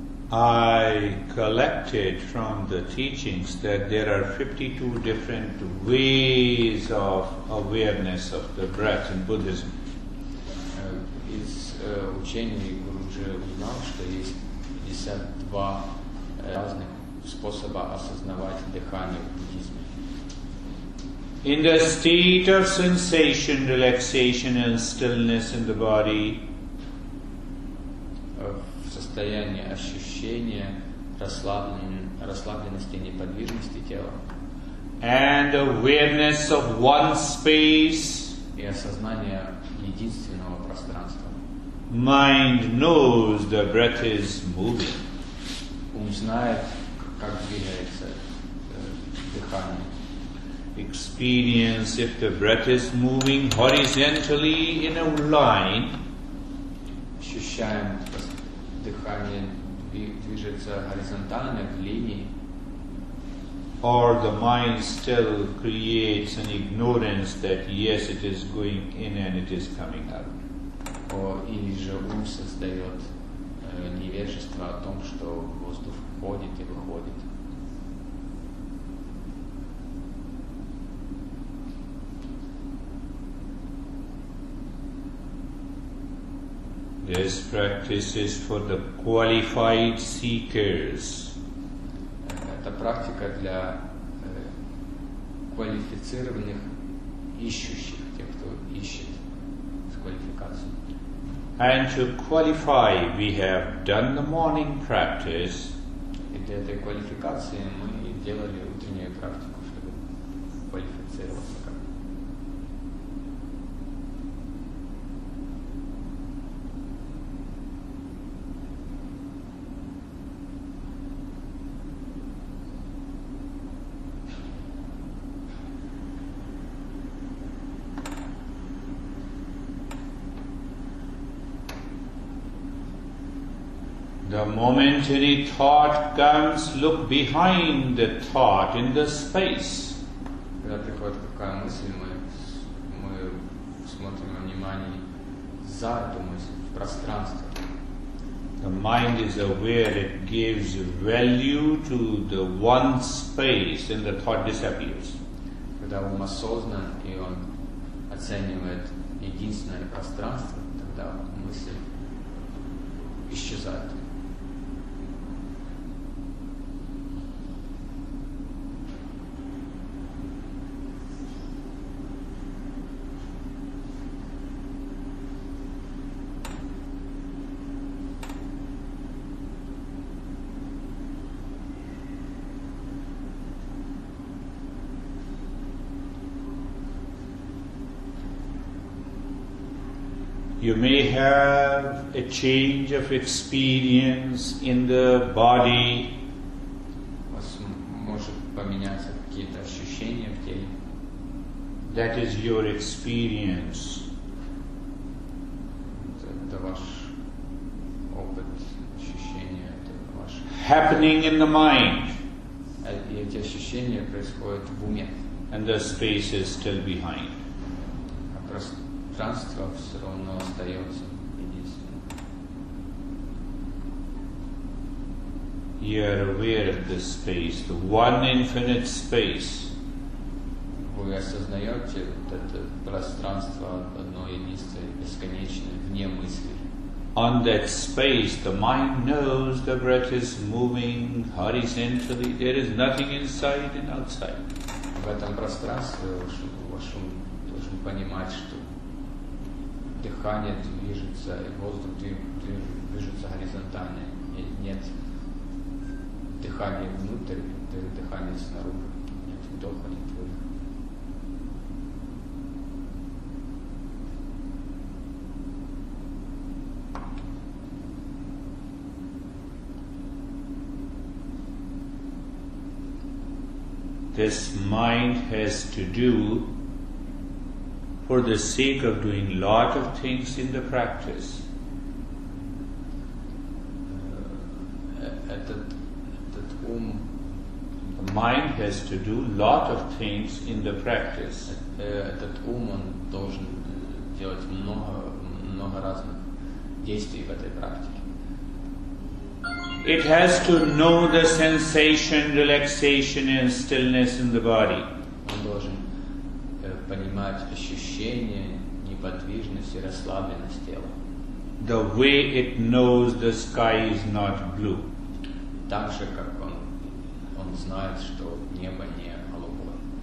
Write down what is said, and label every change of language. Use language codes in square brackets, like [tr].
[en] I collected from the teachings that there are 52 different ways of awareness of the breath in Buddhism. [ru] Из учений Гуруджи узнал, что есть 52 разных способа осознавать дыхание в буддизме. [en] In the state of sensation, relaxation and stillness in the body, [ru] в состоянии ощущения расслабленности и неподвижности тела [en] and awareness of one space, [ru] и осознание единственного пространства. [en] mind knows the breath is moving. [ru] Ум знает, как двигается дыхание. [en] Experience if the breath is moving horizontally in a line, [ru] Ощущаем, как дыхание движется горизонтально в линии, [en] or the mind still creates an ignorance that yes, it is going in and it is coming out. [ru] или же ум создает невежество о том, что воздух входит и выходит. [en] This practice is for the qualified seekers. [ru] Это практика для квалифицированных ищущих, тех, кто ищет с квалификацией. [en] And to qualify, we have done the morning practice. [ru] И для этой квалификации мы делали утреннюю практику, чтобы квалифицироваться как. [en] The moment any thought comes, look behind the thought in the space. [ru] Когда приходит какая мысль, мы смотрим во внимание за эту мысль, в пространство. [en] The mind is aware, it gives value to the one space and the thought disappears. [ru] Когда ум осознан и он оценивает единственное пространство, тогда мысль исчезает. [en] You may have a change of experience in the body. [ru] У вас может поменяться какие-то ощущения в теле. [en] That is your experience. [ru] Это ваш опыт, ощущения, это ваш. [en] Happening in the mind. [ru] И эти ощущения происходят в уме. [en] And the space is still behind. [ru] А пространство все равно остается единственным. [en] You are aware of this space, the one infinite space. [ru] Вы осознаете вот это пространство одно единственное, бесконечное, вне мысли. [en] On that space, the mind knows the breath is moving horizontally. There is nothing inside and outside. [ru] В этом пространстве ваш ум должен понимать, что дыхание движется, и воздух движется горизонтально. И нет дыхания внутрь, дыхания снаружи. Нет вдоха, нет выдоха. [en] this mind has to do for the sake of doing lot of things in the practice. [ru] Этот ум, [en] The mind has to do lot of things in the practice. [ru] Этот ум, он должен делать много разных действий в этой практике. [en] It has to know the sensation, relaxation and stillness in the body. [ru] Он должен понимать ощущения, неподвижность и расслабленность тела. [en] The way it knows the sky is not blue. [ru] Так же, как он знает, что небо не голубое.